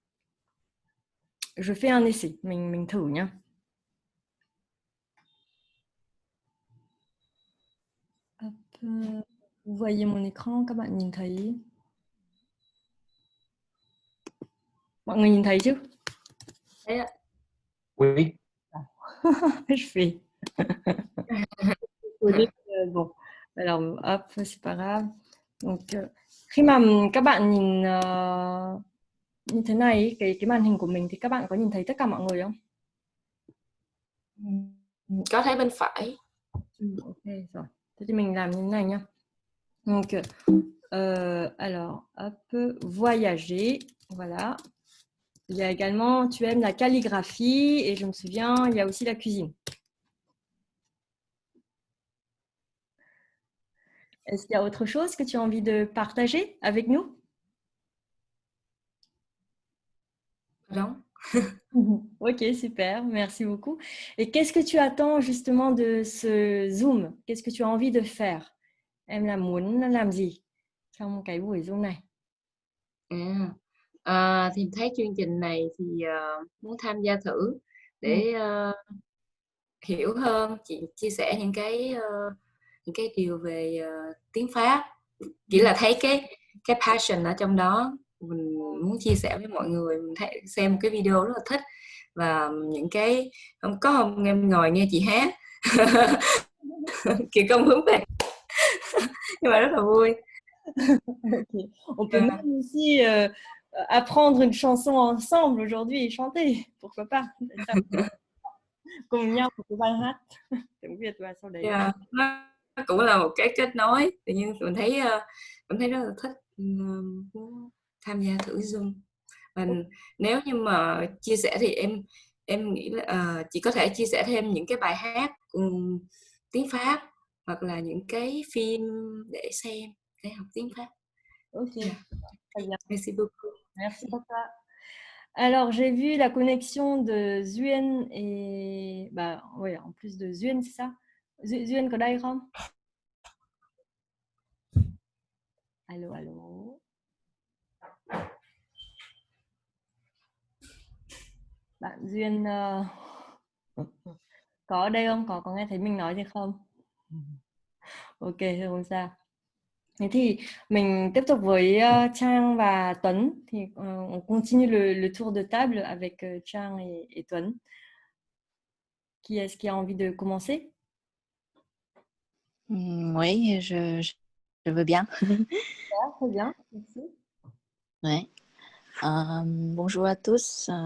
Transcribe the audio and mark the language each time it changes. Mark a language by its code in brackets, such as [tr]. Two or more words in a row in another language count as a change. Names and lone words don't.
[fr] Je fais un essai. [vi] Mình thử nhé. [fr] Hop, vous voyez mon écran, [vi] các bạn nhìn thấy. Mọi người nhìn thấy chứ? Thấy ạ. [fr] Oui. Je fais. Bon, alors hop, c'est pas grave. [vi] Donc khi mà các bạn nhìn như thế này, cái màn hình của mình thì các bạn có nhìn thấy tất cả mọi người không? Có thấy bên phải. Ok rồi. Thế thì mình làm như thế này nhá. [fr] Donc alors hop, voyager, voilà. Il y a également, tu aimes la calligraphie et je me souviens, il y a aussi la cuisine. Est-ce qu'il y a autre chose que tu as envie de partager avec nous? Non. Ok, super, merci beaucoup. Et qu'est-ce que tu attends justement de ce Zoom? Qu'est-ce que tu as envie de faire? [vi] Em là muốn làm gì trong cái buổi Zoom này? Thì thấy chương trình này thì muốn tham gia thử để hiểu hơn, chị chia sẻ những cái điều về tiếng Pháp. Chỉ là thấy cái passion ở trong đó, mình muốn chia sẻ với mọi người. Mình xem một cái video rất là thích, và những cái không em ngồi nghe chị hát kỳ công hướng về nhưng mà rất là vui. Okay. [fr] On peut même aussi apprendre une chanson ensemble aujourd'hui et chanter, pourquoi pas? [vi] Cùng nhau một cái bài hát tiếng Việt và sau đấy. Yeah. cũng là một cái kết nối. Tự nhiên mình thấy rất là thích muốn tham gia thử Zoom. Mình nếu như mà chia sẻ thì em nghĩ là chị có thể chia sẻ thêm những cái bài hát tiếng Pháp hoặc là những cái phim để xem để học tiếng Pháp. [fr] Ok, Yeah. très bien. Merci beaucoup. Merci pour ça. Alors, j'ai vu la connexion de Zuen et... Bah, oui, en plus de Zuen, c'est ça? [vi] Zuen có đây không? Allô, allô? Bạn Duyên có ở đây không? Có nghe thấy mình nói gì không? Ok, không sao. Thế thì mình tiếp tục với Trang và Tuấn. [fr] Thì on continue le tour de table avec Trang et Tuấn. Qui est-ce qui a envie de commencer? Oui, je veux bien. Ah, très bien, merci. Ouais. Bonjour à tous.